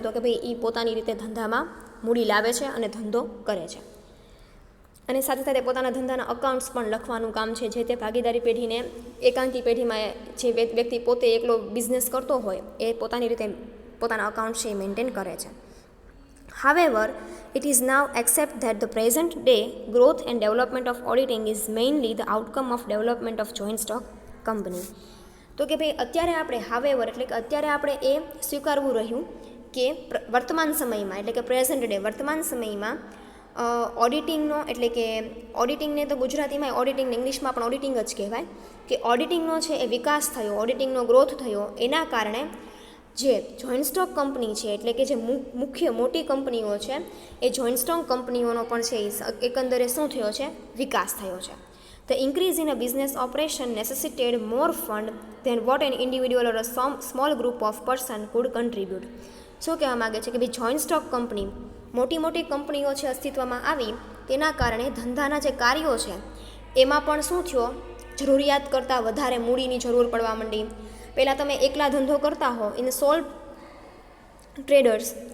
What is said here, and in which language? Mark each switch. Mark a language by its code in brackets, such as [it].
[gu] તો કે ભાઈ એ પોતાની રીતે ધંધામાં મૂડી લાવે છે અને ધંધો કરે છે. અને સાથે સાથે પોતાના ધંધાના અકાઉન્ટ્સ પણ લખવાનું કામ છે, જે તે ભાગીદારી પેઢીને એકાંકી પેઢીમાં જે વ્યક્તિ પોતે એકલો બિઝનેસ કરતો હોય એ પોતાની રીતે પોતાના અકાઉન્ટ્સ છે એ મેન્ટેન કરે છે. [en] However, it is now accept that the present day growth and development of auditing is mainly the outcome of development of joint stock company. [gu] તો કે ભાઈ અત્યારે આપણે એટલે કે અત્યારે આપણે એ સ્વીકારવું રહ્યું કે વર્તમાન સમયમાં એટલે કે પ્રેઝન્ટ ડે વર્તમાન સમયમાં ઓડિટિંગનો એટલે કે ઓડિટિંગને તો ગુજરાતીમાં ઓડિટિંગ, ઇંગ્લિશમાં પણ ઓડિટિંગ જ કહેવાય કે ઓડિટિંગનો છે એ વિકાસ થયો, ઓડિટિંગનો ગ્રોથ થયો. એના કારણે જે જોઈન્ટ સ્ટોક કંપની છે એટલે કે જે મુખ્ય મોટી કંપનીઓ છે એ જોઈન્ટ સ્ટોક કંપનીઓનો પણ છે એકંદરે શું થયો છે? વિકાસ થયો છે. [en] The increase in a business operation necessitated more fund than what an individual or a small group of person could contribute. [gu] શું કહેવા માગે છે કે ભાઈ જોઈન્ટ સ્ટોક કંપની, મોટી કંપનીઓ છે અસ્તિત્વમાં આવી તેના કારણે ધંધાના જે કાર્યો છે એમાં પણ શું થયો? જરૂરિયાત કરતાં વધારે મૂડીની જરૂર પડવા માંડી. પહેલાં તમે એકલા ધંધો કરતા હો ઇન સોલ ટ્રેડર્સ